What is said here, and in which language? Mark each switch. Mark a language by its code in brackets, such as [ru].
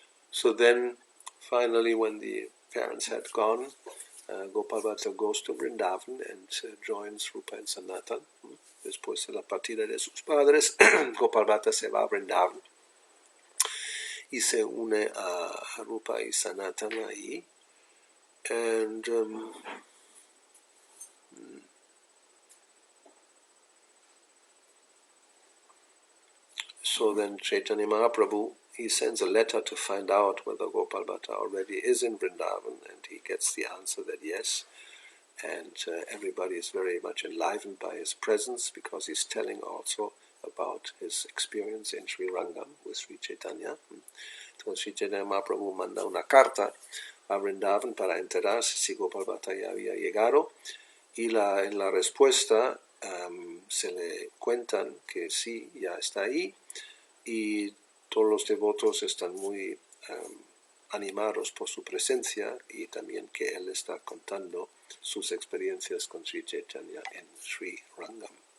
[en] So then, finally, when the parents had gone, Gopal Bhatta goes to Vrindavan and joins Rupa and Sanatan. [es] Después de la partida de sus padres, Gopal Bhatta se va a Vrindavan y se une a Rupa y Sanatan ahí. [en] And so then Chaitanya Mahaprabhu, he sends a letter to find out whether Gopal Bhatta already is in Vrindavan, and he gets the answer that yes. And everybody is very much enlivened by his presence, because he's telling also about his experience in Sri Rangam with Sri Chaitanya. [es] Entonces Sri Chaitanya Mahaprabhu manda una carta a Vrindavan para enterarse si Gopal Bhatta ya había llegado, y en la respuesta se le cuentan que sí, ya está ahí, y todos los devotos están muy animados por su presencia, y también que él está contando sus experiencias con Sri Chaitanya en Sri Rangam.